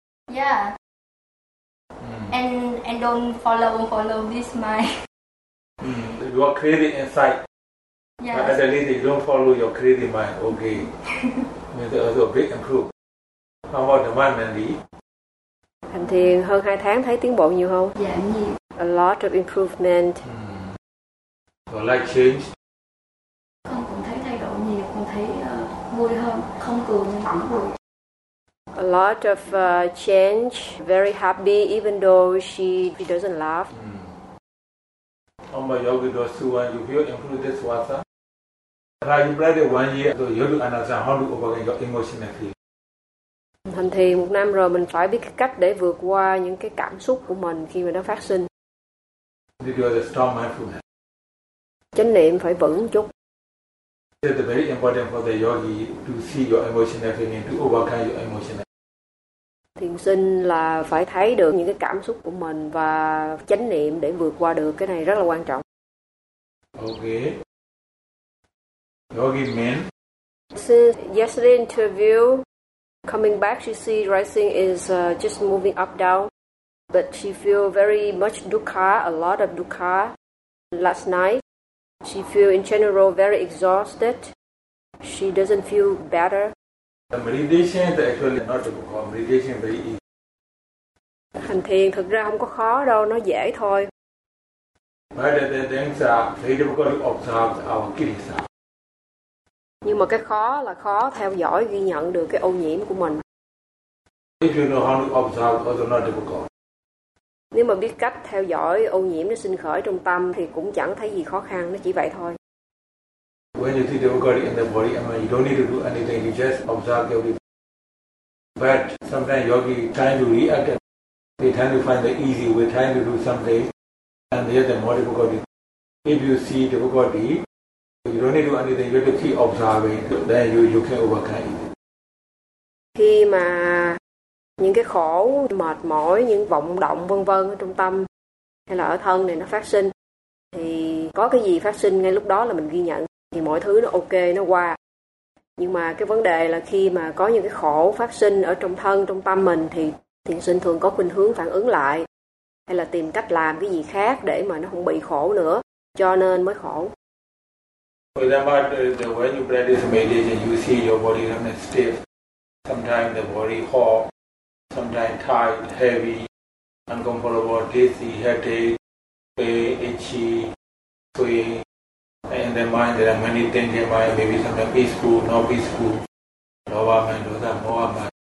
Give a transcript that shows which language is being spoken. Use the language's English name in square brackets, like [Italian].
[English] Yeah. And don't follow this mind. You are crazy inside. Yes. But at the least, you don't follow your crazy mind, okay. Means also a big improve. How about the mind, Mandy? [Vietnamese] Hành thiền hơn 2 tháng thấy tiến bộ nhiều không? Dạ, nhiều. [English] A lot of improvement. Your life changed? [Vietnamese] Con cũng thấy thay đổi nhiều, con thấy vui hơn, không cười nên cũng vui. [English] A lot of change, very happy even though she doesn't laugh. How about Yogi Dosuwa, you feel improve this wasa? Like you played it 1 year, so you have to understand how to overcome your emotion and feel. [Vietnamese] Hành thiền một năm rồi mình phải biết cái cách để vượt qua những cái cảm xúc của mình khi mà nó phát sinh. [English] Did you understand mindfulness? [Vietnamese] Chánh niệm phải vững chút. [English] It's very important for the yogi to see your emotion and feeling, to overcome your emotion. [Vietnamese] Thiền sinh là phải thấy được những cái cảm xúc của mình và chánh niệm để vượt qua được, cái này rất là quan trọng. [English] Okay. Yogi men. Since yesterday interview, coming back, she see rising is just moving up down, but she feel very much dukkha, a lot of dukkha. Last night, she feel in general very exhausted. She doesn't feel better. The meditation is actually not difficult. Meditation is very easy. [Vietnamese] Hành thiền thực ra không có khó đâu, nó dễ thôi. [English] But the things are very difficult to observe our kirisa. [Vietnamese] Nhưng mà cái khó là khó theo dõi, ghi nhận được cái ô nhiễm của mình. [English] If you know how to observe, also not difficult. [Vietnamese] Nếu mà biết cách theo dõi ô nhiễm nó sinh khởi trong tâm thì cũng chẳng thấy gì khó khăn, nó chỉ vậy thôi. [English] When you see difficulty in the body, I mean, you don't need to do anything, you just observe your body. But sometimes yogi trying to react, they trying to find the easy way, trying to do something, and they have the more difficulty. If you see difficulty, you don't need to do anything, you have to keep observing, then you can overcome it. [Vietnamese] Khi mà những cái khổ, mệt mỏi, những vọng động vân vân ở trong tâm hay là ở thân này nó phát sinh, thì có cái gì phát sinh ngay lúc đó là mình ghi nhận, thì mọi thứ nó ok, nó qua. Nhưng mà cái vấn đề là khi mà có những cái khổ phát sinh ở trong thân, trong tâm mình, thì thiền sinh thường có khuynh hướng phản ứng lại hay là tìm cách làm cái gì khác để mà nó không bị khổ nữa, cho nên mới khổ. [English] For example, when you practice meditation, you see your body remains stiff. Sometimes the body hot, sometimes tight, heavy, uncomfortable, dizzy, headache, pain, itchy, swing. And in the mind, there are many things in mind, maybe sometimes peaceful, not peaceful, lower mind, those are more mind.